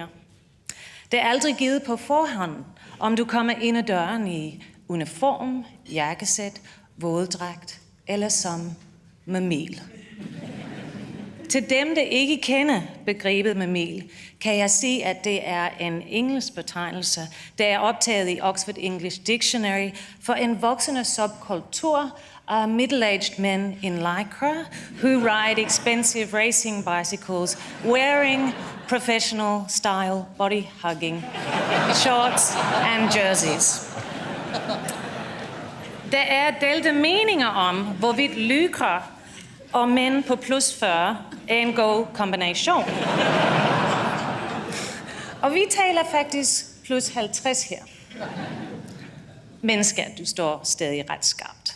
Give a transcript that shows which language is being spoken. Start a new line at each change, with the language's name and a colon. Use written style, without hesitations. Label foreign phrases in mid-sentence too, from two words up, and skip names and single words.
Danish: Det er aldrig givet på forhånd, om du kommer ind ad døren i uniform, jakkesæt, våddragt eller som mamil. Til dem, der ikke kender begrebet mamil, kan jeg sige, at det er en engelsk betegnelse, der er optaget i Oxford English Dictionary for en voksende subkultur af
English: middle-aged men in lycra who ride expensive racing bicycles wearing professional style body-hugging shorts and jerseys.
Danish: Der er delte meninger om, hvorvidt lycra og mænd på plus 40 er en god kombination. Og vi taler faktisk plus 50 her. Men skat, du står stadig ret skarpt.